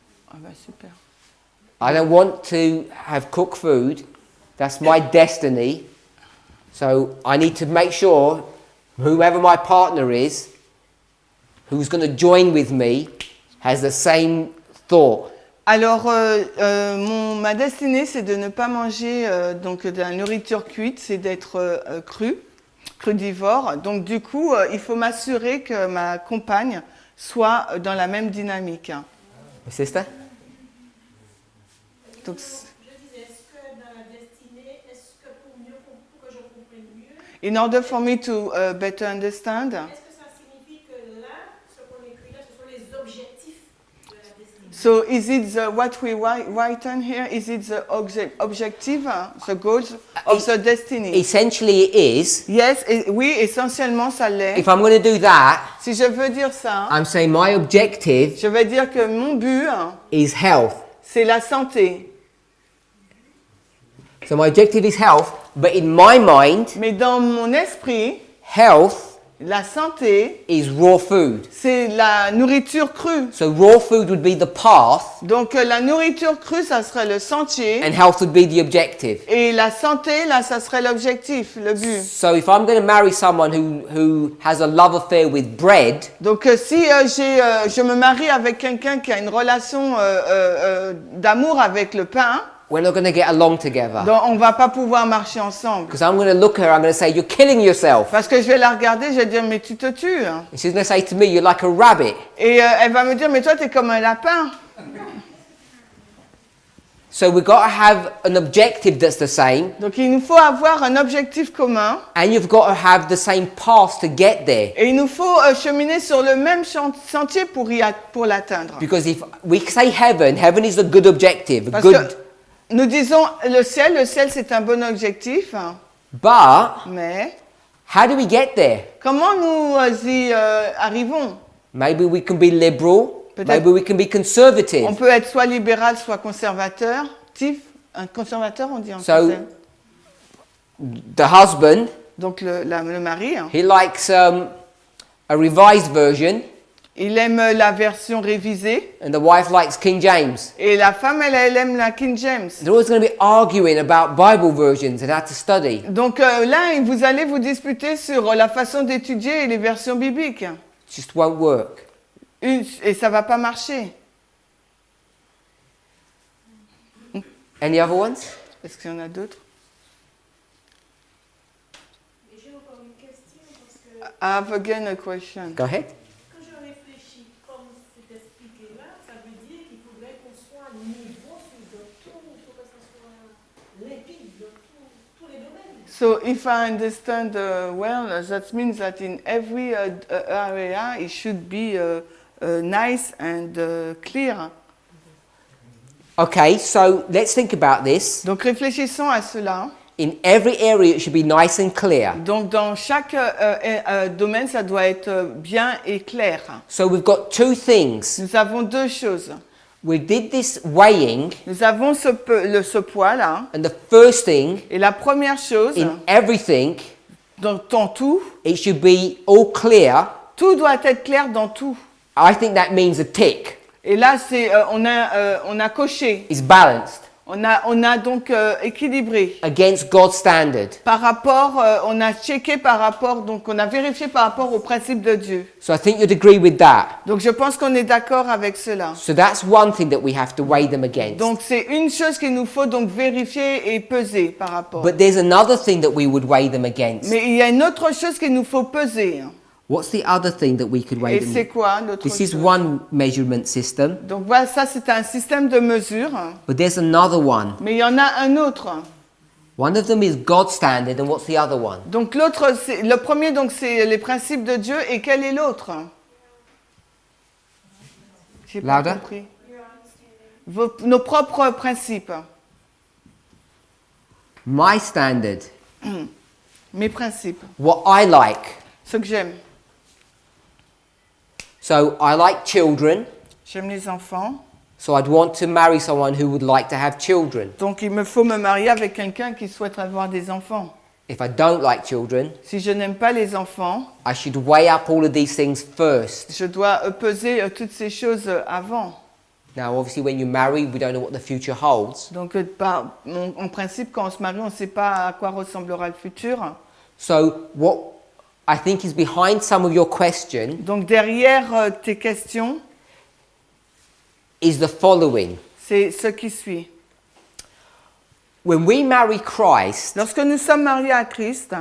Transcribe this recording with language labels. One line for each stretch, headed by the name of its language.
French: Ah bah super.
English: I don't want to have cooked food. That's my destiny. So I need to make sure whoever my partner is, who's going to join with me, has the same thought.
French: Alors, ma destinée, c'est de ne pas manger donc de la nourriture cuite, c'est d'être crudivore. Donc, du coup, il faut m'assurer que ma compagne soit dans la même dynamique.
English: Sister?
French: Donc, Je disais, est-ce que dans la destinée, est-ce que pour que je comprenne mieux,
English: in order for me to better understand,
French: est-ce que ça signifie que là, ce qu'on écrit là, ce sont les objectifs de la destinée?
English: so is it what we write on here? Is it the objective, the goals of the destiny? Essentially, it is.
French: Yes, oui, essentiellement, ça l'est.
English: If I'm going to do that,
French: Si je veux dire ça,
English: I'm saying my objective
French: je vais dire que mon but,
English: is health.
French: c'est la santé.
English: So my objective is health, but in my mind,
French: Mais dans mon esprit,
English: health
French: la santé,
English: is raw food.
French: c'est la nourriture crue.
English: So raw food would be the path,
French: Donc la nourriture crue, ça serait le sentier.
English: and health would be the objective.
French: Et la santé, là, ça serait l'objectif, le but.
English: So if I'm going to marry someone who has a love affair with bread,
French: Donc si je me marie avec quelqu'un qui a une relation d'amour avec le pain,
English: we're not going to get along together.
French: donc on va pas pouvoir marcher ensemble.
English: Because I'm going to look at her, I'm going to say, you're killing yourself.
French: Parce que je vais la regarder, je vais dire, mais tu te tues.
English: And she's going to say to me, you're like a rabbit.
French: Et elle va me dire, mais toi, tu es comme un lapin.
English: So we've got to have an objective that's the same,
French: Donc il nous faut avoir un objectif commun.
English: and you've got to have the same path to get there.
French: Et il nous faut cheminer sur le même sentier pour l'atteindre.
English: Because if we say heaven, heaven is a good objective, a
French: Parce
English: good,
French: que nous disons le ciel c'est un bon objectif,
English: but
French: mais
English: how do we get there?
French: comment nous y arrivons?
English: Maybe we can be liberal,
French: Peut-être-
English: maybe we can be conservative.
French: On peut être soit libéral, soit conservateur. Un conservateur, on dit en
English: So-
French: français.
English: The husband,
French: Donc le mari,
English: he likes a revised version,
French: il aime la version révisée.
English: and the wife likes King James.
French: Et la femme, elle aime la King James.
English: They're always going to be arguing about Bible versions and how to study.
French: Donc là, vous allez vous disputer sur la façon d'étudier et les versions bibliques.
English: It just won't work.
French: Et ça va pas marcher.
English: Any other ones?
French: Est-ce qu'il y en a d'autres? Et j'ai encore une question parce que
English: I have again a question. Go ahead.
French: quand je réfléchis comme c'est expliqué là, ça veut dire qu'il faudrait qu'on soit niveau sur tout, il faut que ça soit limpide dans tous les domaines.
English: So if I understand well, that means that in every area it should be nice and clear. Okay, so let's think about this.
French: Donc réfléchissons à cela.
English: In every area, it should be nice and clear.
French: Donc dans chaque domaine, ça doit être bien et clair.
English: So we've got two things.
French: Nous avons deux choses.
English: We did this weighing,
French: Nous avons ce poids-là.
English: and the first thing,
French: Et la première chose,
English: in everything,
French: dans tout,
English: it should be all clear.
French: tout doit être clair dans tout.
English: I think that means a tick.
French: Et là, on a coché.
English: It's balanced
French: On a donc équilibré.
English: against God's standard.
French: Par rapport, on a checké par rapport, donc on a vérifié par rapport au principe de Dieu.
English: So I think you'd agree with that.
French: Donc je pense qu'on est d'accord avec cela.
English: So that's one thing that we have to weigh them against.
French: Donc c'est une chose qu'il nous faut donc vérifier et peser par rapport.
English: But there's another thing that we would weigh them against.
French: Mais il y a une autre chose qu'il nous faut peser.
English: What's the other thing that we could weigh
French: Et
English: them
French: c'est
English: against?
French: quoi l'autre
English: This is
French: chose?
English: one measurement system,
French: Donc voilà, ça c'est un système de mesure.
English: but there's another one.
French: Mais il y en a un autre.
English: One of them is God's standard, and what's the other one?
French: Donc l'autre, le premier donc c'est les principes de Dieu et quel est l'autre? J'ai pas
English: Louder.
French: compris. Nos propres principes.
English: My standard,
French: Mes principes.
English: what I like.
French: Ce que j'aime.
English: So I like children,
French: J'aime les enfants.
English: so I'd want to marry someone who would like to have children.
French: Donc il me faut me marier avec quelqu'un qui souhaite avoir des enfants.
English: If I don't like children,
French: Si je n'aime pas les enfants,
English: I should weigh up all of these things first.
French: je dois peser toutes ces choses avant.
English: Now, obviously, when you marry, we don't know what the future holds.
French: Donc en principe, quand on se marie, on ne sait pas à quoi ressemblera le futur.
English: So what I think is behind some of your question
French: Donc derrière tes questions,
English: is the following.
French: C'est ce qui suit.
English: When we marry Christ,
French: Lorsque nous sommes mariés à Christ,